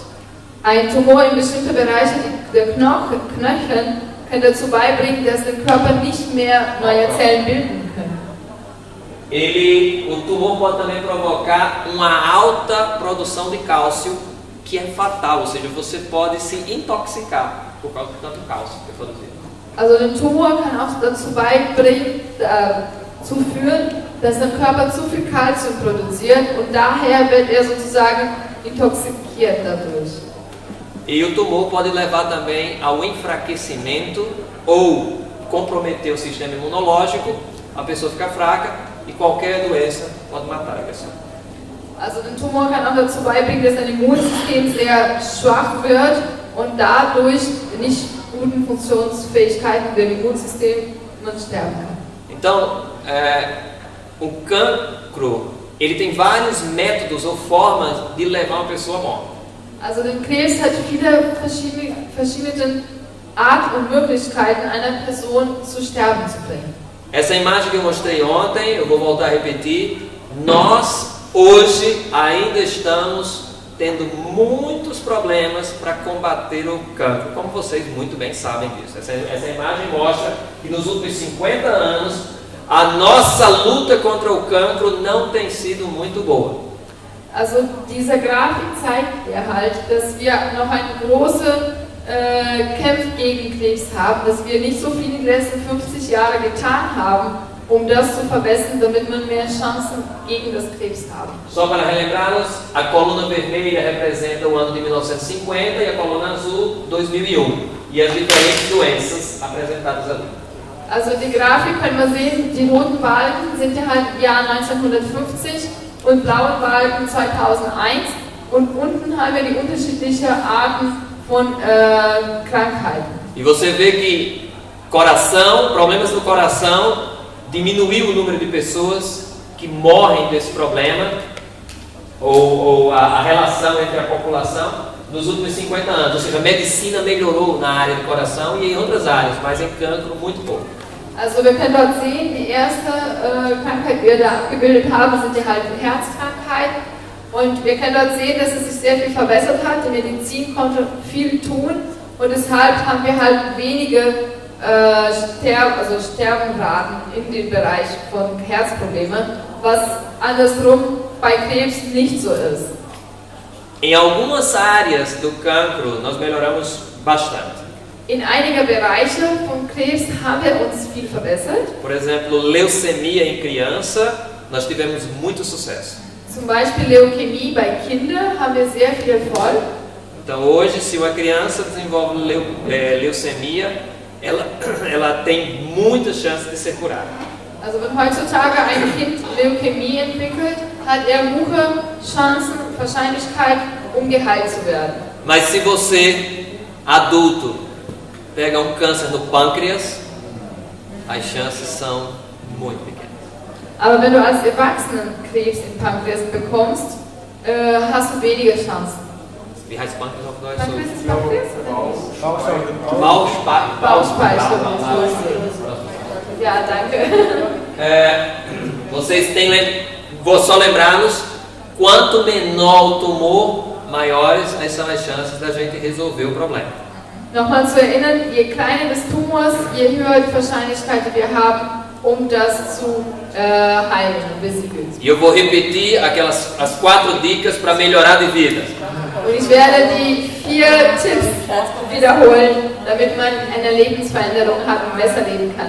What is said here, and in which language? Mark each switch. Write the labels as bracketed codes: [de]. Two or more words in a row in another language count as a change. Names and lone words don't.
[de] Ein Tumor in bestimmten Bereichen der Knochen kann dazu beibringen, dass der Körper nicht mehr neue Zellen bilden kann. [pt] O tumor pode também provocar uma alta produção de cálcio, que é fatal, ou seja, você pode se intoxicar por causa de tanto cálcio que é produzido. [de] Also der Tumor kann auch dazu beibringen, zu führen, dass der Körper zu viel Kalzium produziert und daher wird er sozusagen intoxikiert dadurch. [pt] E o tumor pode levar também ao enfraquecimento ou comprometer o sistema imunológico, a pessoa fica fraca e qualquer doença pode matar a pessoa. [de] Also der Tumor kann auch dazu beibringen, dass dein Immunsystem sehr schwach wird und dadurch nicht guten Funktionsfähigkeiten des Immunsystems man sterben kann. [pt] Então, o cancro, ele tem vários métodos ou formas de levar uma pessoa à morte. [de] Also der Krebs hat viele verschiedene Art und Möglichkeiten, einer Person zu sterben zu bringen. [pt] Essa imagem que eu mostrei ontem, eu vou voltar a repetir, nós hoje ainda estamos tendo muitos problemas para combater o cancro, como vocês muito bem sabem disso. Essa imagem mostra que nos últimos 50 anos a nossa luta contra o cancro não tem sido muito boa. [de] Also diese Grafik zeigt halt, dass wir noch einen großen Kampf gegen Krebs haben, dass wir nicht so viel in den letzten 50 Jahren getan haben, das zu verbessern, damit wir mehr Chancen gegen das Krebs haben. [pt] Só para relembrarmos, a coluna vermelha representa o ano de 1950 e a coluna azul 2001 e as diferentes doenças apresentadas ali. [de] Also die Grafik können wir sehen, die roten Balken sind ja halt im Jahr 1950 und blauen Balken 2001 und unten haben wir die unterschiedlichen Arten von Krankheiten. [pt] E você vê que problemas do coração, diminuiu o número de pessoas que morrem desse problema, ou a relação entre a população nos últimos 50 anos. Ou seja, a medicina melhorou na área do coração e em outras áreas, mas em cancro muito pouco. [de] Also wir können dort sehen, die erste Krankheit, die wir da abgebildet haben, sind die halt Herzkrankheiten. Und wir können dort sehen, dass es sich sehr viel verbessert hat. Die Medizin konnte viel tun und deshalb haben wir halt wenige Sterbenraten in dem Bereich von Herzproblemen, was andersrum bei Krebs nicht so ist. [pt] Em algumas áreas do cancro nós melhoramos bastante. [de] In einigen Bereichen von Krebs haben wir uns viel verbessert. [pt] Por exemplo, leucemia em criança, nós tivemos muito sucesso. [de] Zum Beispiel Leukämie bei Kindern haben wir sehr viel Erfolg. [pt] Então hoje, se uma criança desenvolve leucemia, ela tem muitas chances de ser curada. [de] Also wenn heutzutage ein Kind Leukämie entwickelt, hat hohe Chancen, Wahrscheinlichkeit, geheilt zu werden. [pt] Mas se você, adulto, pega câncer no pâncreas, as chances são muito pequenas. [de] Aber wenn du als Erwachsener Krebs im Pankreas bekommst, hast du weniger Chancen. Wie heißt Pankreas auf Deutsch? Pankreas ist Pankreas? Bauchspeicher. Ja, danke. [pt] Vocês vou só lembrá-los, quanto menor o tumor, maiores são as chances da gente resolver o problema. [de] Nochmal zu erinnern, je kleiner das Tumors, je höher die Wahrscheinlichkeit, die wir haben, das zu heilen und besiegen. [pt] E eu vou repetir as 4 dicas para melhorar de vida. [de] Und ich werde die 4 Tipps wiederholen, damit man eine Lebensveränderung hat und besser leben kann.